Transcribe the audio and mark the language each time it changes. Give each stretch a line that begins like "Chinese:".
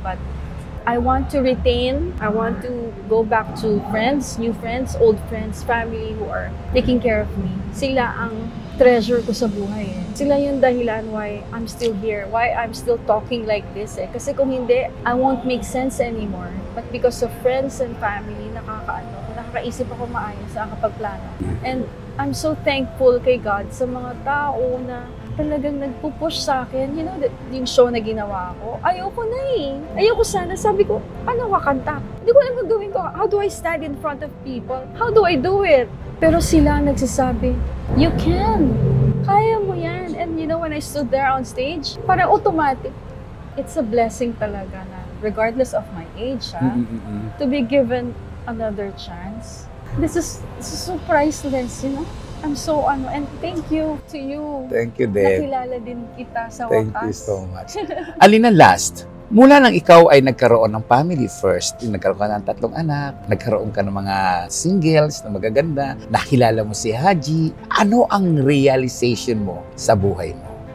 English: But I want to retain, I want to go back to friends, new friends, old friends, family who are taking care of me.
Filipino: Sila ang treasure ko sa buhay Sila yung dahilan
English: why I'm still here, why I'm still talking like this
Filipino: Kasi kung hindi,
English: I won't make sense anymore.
Filipino: But because of friends and family, nakakaisip ako maayos sa pagplano.
English: And I'm so thankful
Filipino: kay God sa mga tao na talagang nagpupush sa akin. Yung show na ginawa ko, ayoko na Ayoko sana. Sabi ko, ano kakanta? Hindi ko alam gagawin ko.
English: How do I stand in front of people? How do I do it?
Filipino: Pero sila nagsasabi,
English: you can.
Filipino: Kaya mo yan.
English: And when I stood there on stage,
Filipino: parang automatic.
English: It's a blessing talaga na regardless of my age, to be given another chance. This is so priceless, I'm so and thank you to you. Thank you din.
Filipino: Nakilala din kita sa
English: Thank
Filipino: wakas.
English: you so much.
Filipino: Alina, last, mula nang ikaw ay nagkaroon ng family first, nagkaroon ka ng 3 anak, nagkaroon ka ng mga singles na magaganda, nakilala mo si Haji, ano ang realization mo sa buhay mo?